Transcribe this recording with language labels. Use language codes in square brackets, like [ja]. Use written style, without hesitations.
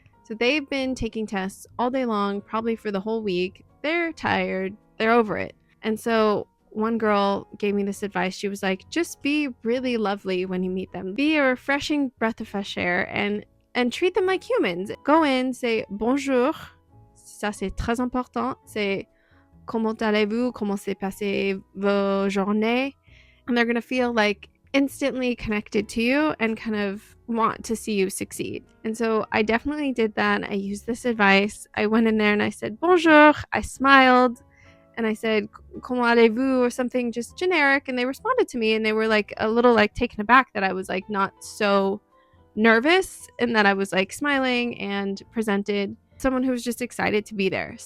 [en] So they've been taking tests all day long, probably for the whole week. They're tired, they're over it. And so one girl gave me this advice. She was like, just be really lovely when you meet them. Be a refreshing breath of fresh air and treat them like humans. Go in, say [fr] bonjour. Ça c'est très important. C'est comment allez-vous? Comment s'est passé vos journées? [en] And they're going to feel like instantly connected to you and kind of want to see you succeed. And so I definitely did that. I used this advice. I went in there and I said bonjour. I smiled and I said [fr] comment allez-vous [en] or something just generic, and they responded to me, and they were like a little like taken aback that I was like not so nervous and that I was like smiling and presented someone who was just excited to be there.